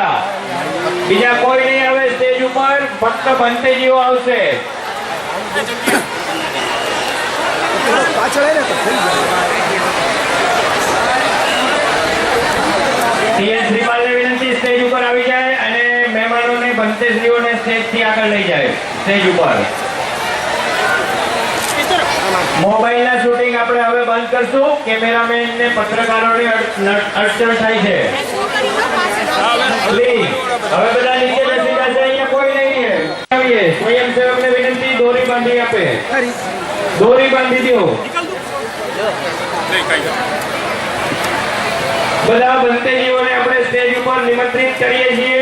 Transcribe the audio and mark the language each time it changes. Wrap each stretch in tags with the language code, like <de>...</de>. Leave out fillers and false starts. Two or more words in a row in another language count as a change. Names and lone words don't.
<gu>બીજા કોઈ નહીં આવે સ્ટેજ ઉપર, ફક્ત બંતેજીઓ આવશે। ટીએસ શ્રીપાલ ને વિનંતી સ્ટેજ ઉપર આવી જાય અને મહેમાનોને બંતેશ્રીઓને સ્ટેજ થી આગળ લઈ જાય। સ્ટેજ ઉપર મોબાઇલ ના શૂટિંગ આપણે હવે બંધ કરશું। કેમેરામેન ને પત્રકારોને અડચણ થાય છે। પ્લીઝ હવે બધા નીચે બેસી જશે। અહીંયા કોઈ નહીં છે। આવીએ સ્વયંસેવકને વિનંતી દોરી બાંધી આપે। દોરી બાંધી દો। બધા બંતેજીઓને આપણે સ્ટેજ ઉપર નિમંત્રિત કરીએ છીએ।</gu>